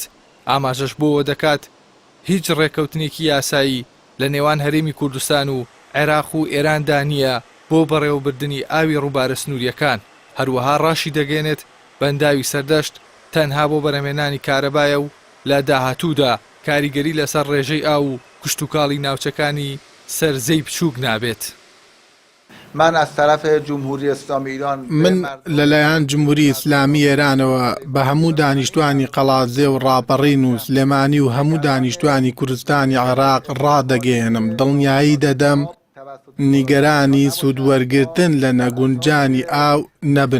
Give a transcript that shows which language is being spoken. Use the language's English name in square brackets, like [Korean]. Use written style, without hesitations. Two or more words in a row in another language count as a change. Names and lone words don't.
[Central Kurdish] ئاماژەش بۆەوە دەکات هیچ ڕێکەوتنێکی یاسایی لە نێوان هەرێمی کوردستان و عێراق و ئێراندا نییە بۆ بەڕێوەبردننی ئاوی ڕووبارە سنووریەکان. هەروەها ڕاشی دەگەێنێت بەنداوی سەردەشت تەنها بۆ بەرهەمێنانی کارەبایە و لە داهاتوودا کاریگەری لەسەر ڕێژەی ئاو و کشت و کاڵی ناوچەکانی سەرزەی بچووک نابێت. [Persian] من از طرف جمهوری اسلامی ایران [Central Kurdish] من لەلایەن جمهوری ئیسلامی ئێرانەوە بە هەموو دانیشتوانی قەڵازێ و ڕاپەڕین و سلێمانی و هەموو دانیشتوانی کوردستانی عێراق ڕادەگەێنم دڵنیایی دەدەم نیگەرانی سوودوەرگرتن لە نەگونجانی ئاو نەبن.